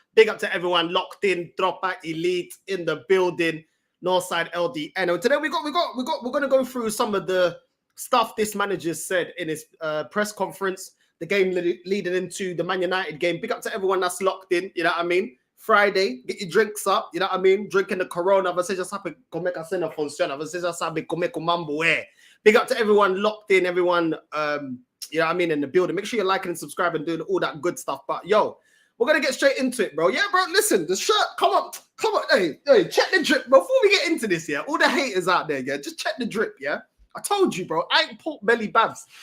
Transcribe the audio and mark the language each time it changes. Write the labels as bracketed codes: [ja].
[en] Big up to everyone locked in. Tropa Elite in the building. NorthsideLDN. And today we're going to go through some of the stuff this manager said in his press conference. The game leading into the Man United game. Big up to everyone that's locked in. You know what I mean? Friday, get your drinks up. You know what I mean? Drinking the Corona. [pt] Você já sabe como é que a cena funciona. Você já sabe como é que o mambo é. [en] Big up to everyone locked in, everyone, you know what I mean, in the building. Make sure you're liking and subscribing, doing all that good stuff. But yo, we're going to get straight into it, bro. Yeah, bro, listen, the shirt, come on. Hey, check the drip. Before we get into this, yeah, all the haters out there, yeah, just check the drip, yeah? I told you, bro, I ain't pork belly babs.